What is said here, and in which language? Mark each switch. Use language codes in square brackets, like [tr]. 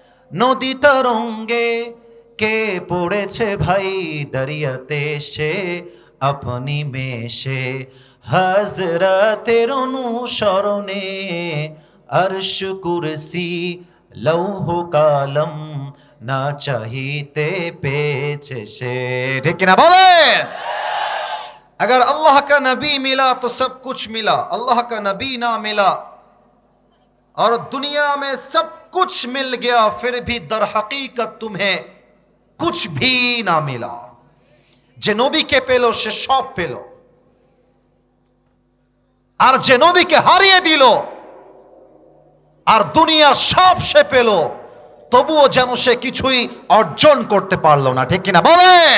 [bn] নদী তরঙ্গে কে পড়েছে ভাই দরিয়াতে সে, আপনি মেশে হযরতের অনুসরণে, আরশ কুরসি লৌহ কালম না চাহিতে পেয়েছে সে। ঠিক কিনা বলে? [hi] अगर अल्लाह का नबी मिला तो सब कुछ मिला, अल्लाह का नबी ना मिला और दुनिया में सब कुछ मिल गया फिर भी दर हकीकत तुम्हें कुछ भी ना मिला। [bn] যে নবীকে পেল সে সব পেল, আর যে নবীকে হারিয়ে দিল আর দুনিয়ার সব সে পেল, তবুও যেন সে কিছুই অর্জন করতে পারলো না। ঠিক কিনা বলে?